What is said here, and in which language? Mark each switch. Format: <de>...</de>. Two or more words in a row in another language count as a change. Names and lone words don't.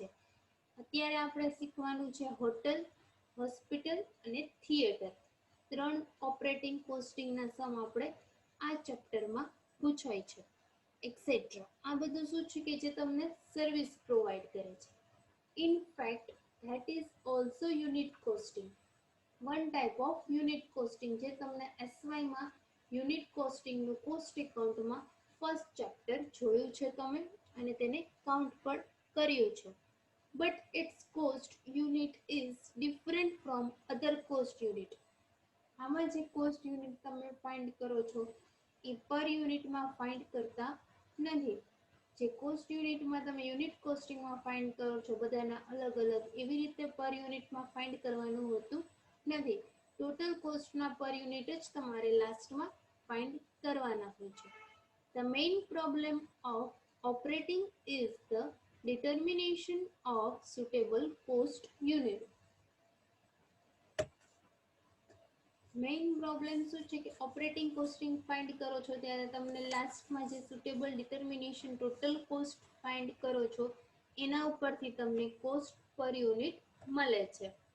<gu>અત્યારે આપણે શીખવાનું છે હોટલ, હોસ્પિટલ અને થિયેટર. 3</gu> <en>operating costing</en> <gu>સમ આપણે આ ચેપ્ટરમાં પૂછાય છે, એક્સેટ્રા. આ બધું શું છે કે જે તમને</gu> <en>service provide</en> <gu>કરે છે.</gu> <en>in fact that is also unit costing. One type of unit costing</en> <gu>જે તમને SYમાં</gu> <en>unit costing cost account first chapter</en> <gu>જોયું છે તમે અને તેને કાઉન્ટ પણ કર્યું છે.</gu> <en>But its cost unit is different from other cost unit.</en> <gu>આમાં જે</gu> <en>cost unit</en> <gu>તમે ફાઇન્ડ કરો છો એ</gu> <en>per unit</en> <gu>ફાઇન્ડ કરતા નથી. જે</gu> <en>cost unit</en> <gu>તમે</gu> <en>unit costing</en> <gu>ફાઇન્ડ કરો છો બધાના અલગ અલગ, એવી રીતે</gu> <en>per unit</en> <gu>ફાઇન્ડ કરવાનું હોતું નથી.</gu> <en>total cost per unit</en> <gu>જ તમારે લાસ્ટમાં ફાઇન્ડ કરવાના હોય છે.</gu> <en>The main problem of operating is the determination of suitable cost unit. main problem</en> <gu>શું છે કે</gu> <en>operating costing</en> <gu>ફાઇન્ડ કરો છો ત્યારે તમને લાસ્ટમાં જે</gu> <en>suitable determination total cost</en> <gu>ફાઇન્ડ કરો છો એના ઉપરથી તમને</gu> <en>cost per unit</en> <gu>મળે છે.</gu>